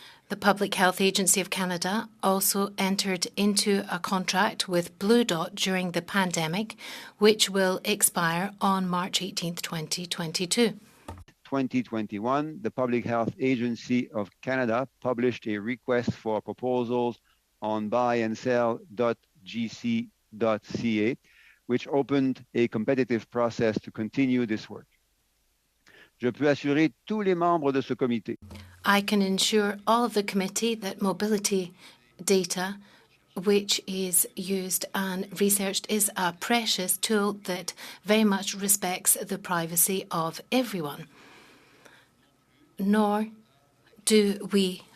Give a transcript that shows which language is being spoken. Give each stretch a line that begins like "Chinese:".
English: The Public Health Agency of Canada also entered into a contract with Blue Dot during the pandemic, which will expire on March 18, 2022. 2021, the Public Health Agency of Canada published a request for proposals on buyandsell.gc.ca, which opened a competitive process to continue this work.
French: Je peux assurer tous les membres de ce comité
English: I can ensure all of the committee that mobility data, which is used and researched, is a precious tool that very much respects the privacy of everyone. Nor do we